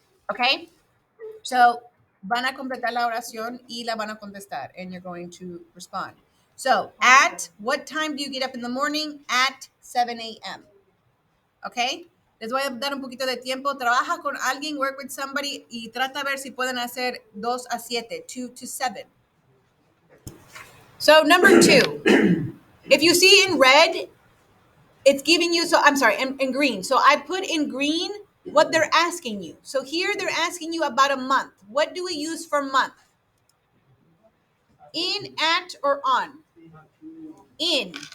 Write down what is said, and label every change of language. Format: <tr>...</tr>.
<es>Okay? So, van a completar la oración y la van a contestar,</es> <en>and you're going to respond. So, at what time do you get up in the morning? At 7 a.m. Okay?</en> <es>Les voy a dar un poquito de tiempo. Trabaja con alguien,</es> <en>work with somebody,</en> <es>y trata a ver si pueden hacer 2 a 7,</es> <en>2 to 7. So, number 2. If you see in red, it's giving you, so I'm sorry, in green. So I put in green what they're asking you. So here they're asking you about a month. What do we use for month? In, at, or on? In.</en>